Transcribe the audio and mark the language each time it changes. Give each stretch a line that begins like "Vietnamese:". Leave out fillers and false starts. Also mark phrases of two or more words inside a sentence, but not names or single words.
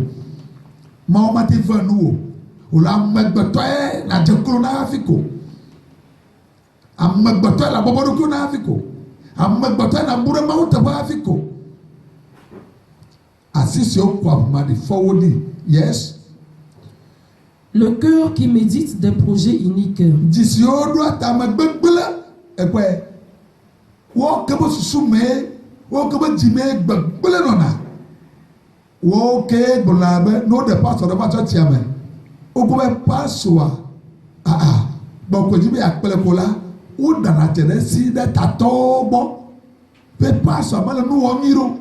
Ewe: Mawu mate ve nu o. O le amegbetɔ ye na dze klo na hafi ko. Amegbetɔ ye le abɔbɔ ɖokui na hafi ko. Amegbetɔ ye na bu ɖe Mawu teƒe hafi ko. Asi si wo kɔ ahuma ɖi fɔwo ɖi.
English: Yes.
French: Le cœur qui médite des projets iniques.
Ewe: Dzi si wo ɖo atame gbegble ekpɔe. Wo ke be susu mee, wo ke be dzi mee gbegble nɔna. Wo ke gblɔna be no de pastor ɖe va tsɔ tia me. Wo ko be pastor gbɔkɔdzi be akple ko la wo dana tse ɖe si ɖe tatɔwo gbɔ be pastor mele nu wɔm nyui ɖo.